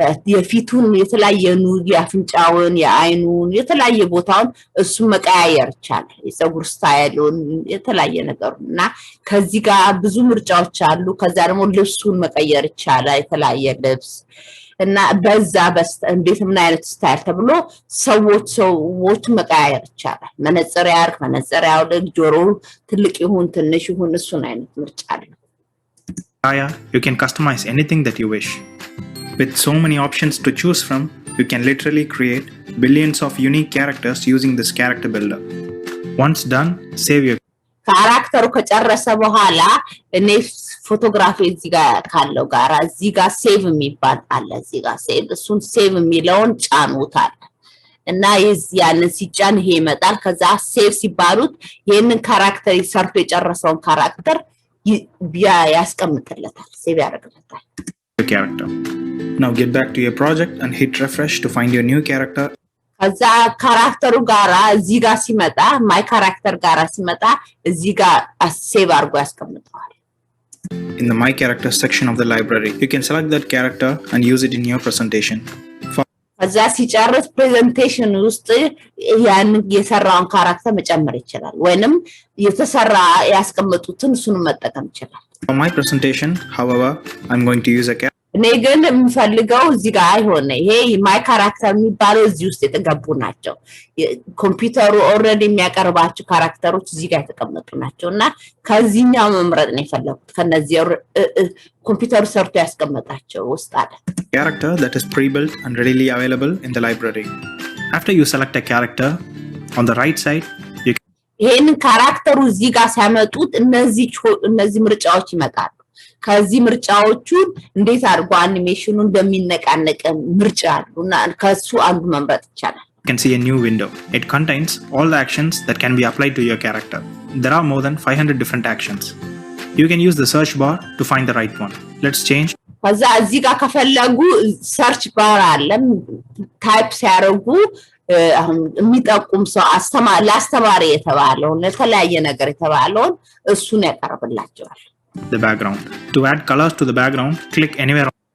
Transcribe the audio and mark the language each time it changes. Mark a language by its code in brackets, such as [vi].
[am] የፊቱን የተለያየ የአፍንጫውን የአይኑን የተለያየ ቦታውን እሱ መቀያየር ይቻላል። የፀጉር ስታይሉን የተለያየ ነገሩና ከዚህ ጋር ብዙ ምርጫዎች አሉ። ከዛ ደግሞ ልብሱን መቀየር ይቻላል የተለያየ ልብስ እና እንዴት ምን አይነት ስታይል ተብሎ ሰዎች መቀያየር ይቻላል። መነጽር ያርግ መነጽር ያውልቅ ጆሮ ትልቅ ይሁን ትንሽ ይሁን እሱን አይነት ምርጫ አለ። [en] You can customize anything that you wish. With so many options to choose from, you can literally create billions of unique characters using this character builder. Once done, save your [am] ካራክተሩ ከጨረሰ በኋላ እኔ ፎቶግራፊ እዚህ ጋር ካለው ጋራ እዚህ ጋር ሴቭ የሚባል አለ። እዚህ ጋር እሱን ሴቭ የሚለውን ጫኑታል እና ያንን ሲጫን ይሄ ይመጣል። ከዛ ሴቭ ሲባሉት ይሄንን ካራክተር ሰርቶ የጨረሰውን ካራክተር ያስቀምጥለታል፣ ሴቭ ያደርግለታል። [en] character. Now get back to your project and hit refresh to find your new character. [am] ከዛ ካራክተሩ ጋራ እዚህ ጋር ሲመጣ ማይ ካራክተር ጋራ ሲመጣ እዚህ ጋር ሴቭ አድርጎ ያስቀምጠዋል። [en] In the My Character section of the library, you can select that character and use it in your presentation. [am] ከዛ ሲጨርስ ፕሬዘንቴሽን ውስጥ ያን የሰራውን ካራክተር መጨመር ይችላል ወይንም የተሰራ ያስቀምጡትን እሱን መጠቀም ይችላል። [en] For my presentation, however, I'm going to use a [am] እኔ ግን የምፈልገው እዚህ ጋር አይሆነ ይሄ ማይ ካራክተር የሚባለው እዚህ ውስጥ የተገቡ ናቸው ኮምፒውተሩ ኦልሬዲ የሚያቀርባቸው ካራክተሮች እዚህ ጋር የተቀመጡ ናቸውና ከዚህኛው መምረጥ ነው የፈለኩት ከነዚህ ኮምፒውተሩ ሰርቶ ያስቀመጣቸው ውስጥ አለ [en] character that is pre-built and readily available in the library. After you select a character, on the right side, you can [am] ይሄን ካራክተሩ እዚህ ጋር ሲያመጡት እነዚህ ምርጫዎች ይመጣሉ ከዚህ ምርጫዎቹን እንዴት አድርጎ አኒሜሽኑ እንደሚነቃነቅ ምርጫ አሉና ከሱ አንዱ መምረጥ ይቻላል [en] You can see a new window. It contains all the actions that can be applied to your character. There are more than 500 different actions. You can use the search bar to find the right one. Let's change. [am] ከዛ እዚህ ጋር ከፈለጉ ሰርች ባር አለ ታይፕ ሲያደርጉ አሁን የሚጠቁም ሰው ለአስተማሪ የተባለው ለተለያየ ነገር የተባለውን እሱን ያቀርብላቸዋል [en] The background. To add colors to the background, click anywhere.